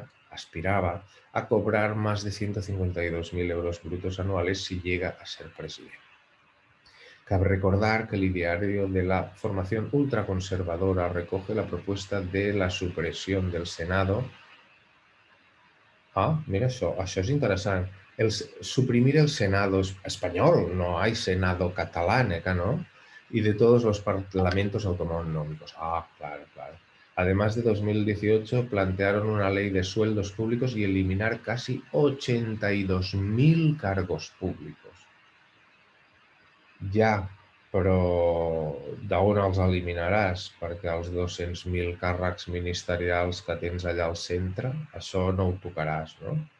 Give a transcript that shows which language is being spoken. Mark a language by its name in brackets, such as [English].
[Spanish] Aspiraba a cobrar más de 152.000 euros brutos anuales si llega a ser presidente. Cabe recordar que el ideario de la formación ultraconservadora recoge la propuesta de la supresión del Senado. [Catalan] Mira això és interessant. [Spanish] Suprimir el Senado español, no hay Senado catalán, ¿no? Y de todos los parlamentos autonómicos. Claro, claro. Además, de 2018 plantearon una ley de sueldos públicos y eliminar casi 82.000 cargos públicos. [Catalan] Ja, però d'on els eliminaràs? Perquè els 200.000 càrrecs ministerials que tens allà al centre, això no ho tocaràs, no?